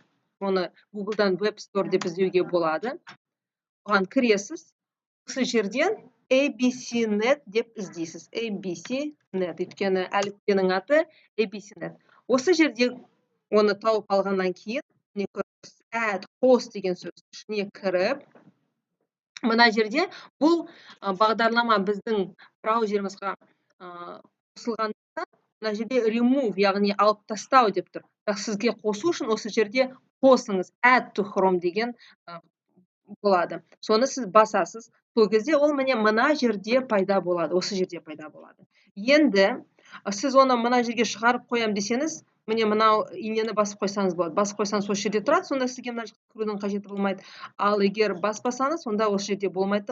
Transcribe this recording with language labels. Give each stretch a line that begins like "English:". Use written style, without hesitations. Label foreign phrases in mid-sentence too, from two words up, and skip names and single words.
Kazakh: Оны Google-дан Web Store деп іздеуге болады. Оған кіресіз. Осы жерден ABCNet деп іздейсіз. ABCNet, өйткені әліппенің аты ABCNet. Осы жерде оны тауып алғаннан кейін,
English: add host
Kazakh: деген сөз ішіне кіріп, мына жерде бұл бағдарлама біздің браузерімізге қосылғанда, мына жерде remove, яғни алып тастау деп тұр. Сізге қосу үшін осы жерде қосыңыз,
English: add to Chrome
Kazakh: деген болады. Соны сіз басасыз. Сол кезде ол мына жерде пайда болады, осы жерде пайда болады. Енді сіз оны мына жерге шығарып қоям десеңіз, мынау инені басып қойсаңыз болады. Басып қойсаңыз осы жерде тұрады, сонда сізге мына жаққа кірудің қажеті болмайды. Ал егер баспасаңыз, сонда осы жерде болмайды.